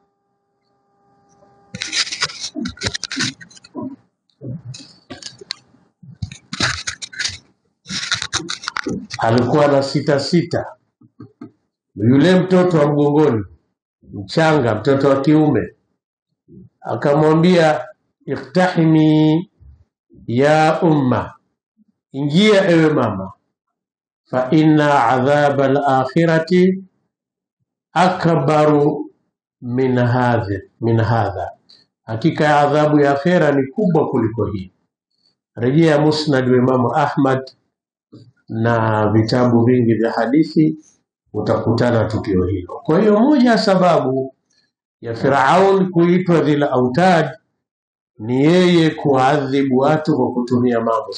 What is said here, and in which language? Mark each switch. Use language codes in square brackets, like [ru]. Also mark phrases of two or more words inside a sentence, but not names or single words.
[sw] Alikuwa na sita. Yule mtoto wa mgongoni mchanga, mtoto wa kiume, akamwambia [ar] iftahimi ya umma, [sw] ingia ewe mama, [ar] fa inna adhaba al-akhirati akbaru min hadha, [sw] hakika ya adhabu ya akhira ni kubwa kuliko hii. Rejea Musnad wa Imam Ahmad na vitabu vingi vya hadithi, utakutana tukio hilo. Kwa hiyo moja ya sababu ya Firaun kuitwa [ar] dhil autad [sw] ni yeye kuadhibu watu kwa kutumia mambo.